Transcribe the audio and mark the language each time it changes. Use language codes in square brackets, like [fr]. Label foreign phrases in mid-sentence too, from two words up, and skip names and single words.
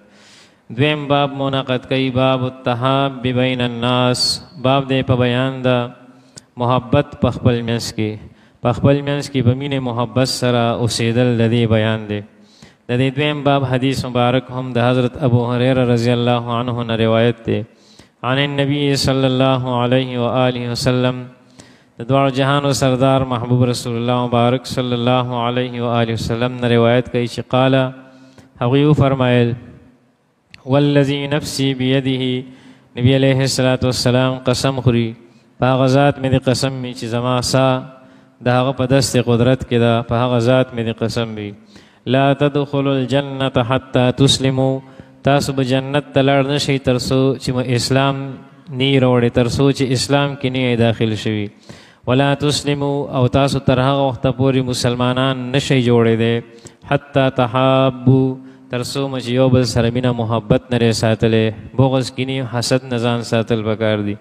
[ps] دویم باب منعقد کوي [ar] باب التحاب بین الناس. [ps] باب دی په بیان د محبت په خپل منځ کې، په خپل منځ کې په مینې محبت سره اوسېدل د دې بیان دی. د دې دویم باب حدیث مبارک هم د حضرت ابو هريره [ar] رضی الله عنه [ps] نه روایت دی. [ar] عن النبي صلی الله علیه وآله وسلم، [ps] د دواړو جهانو سردار محبوب رسول الله مبارک [ar] صلی الله علیه وآله وسلم [ps] نه روایت کوي چې قال هغوی وفرمایل [ar] والذي نفسي بيده، [ps] نبی [ar] علیه السلام [ps] قسم خوري په هغه ذات مې د قسم وي چې زما سا د هغه په دست قدرت کې ده، په هغه ذات مې د قسم وي [ar] لا تدخلوا الجنة حتى تسلموا، [ps] تاسو به جنت ته لاړ نه شئ تر څو چې اسلام نی راوړئ، تر څو چې اسلام کې نه داخل شوي. [ar] ولا تسلموا، [ps] او تاسو تر هغه وخته پورې مسلمانان نشئ جوړېدی [ar] حتی تحابوا، [ps] تر څو چې یو بل سره مینه محبت نه ساتلی، بغض کینې حسد نه ځان ساتل پکار دي.